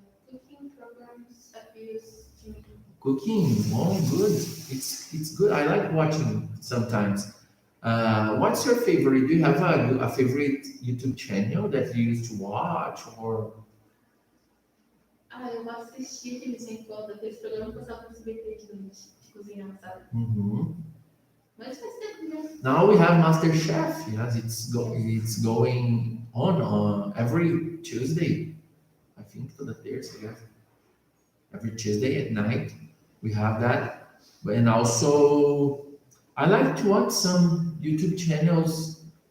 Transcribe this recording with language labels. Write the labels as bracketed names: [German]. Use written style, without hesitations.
[English] Cooking programs appeals to me. Cooking, good. It's good. I like watching sometimes. What's your favorite? Do you have a favorite YouTube channel that you used to watch, or? [Portuguese] Eu gosto de assistir de vez em quando aqueles programas que passavam no SBT de cozinha, sabe? Mas faz tempo mesmo. [English] Now we have MasterChef. Yes, it's going on every Tuesday. I think to the Thursday. Yes. Every Tuesday at night we have that, and also I like to watch some YouTube channels.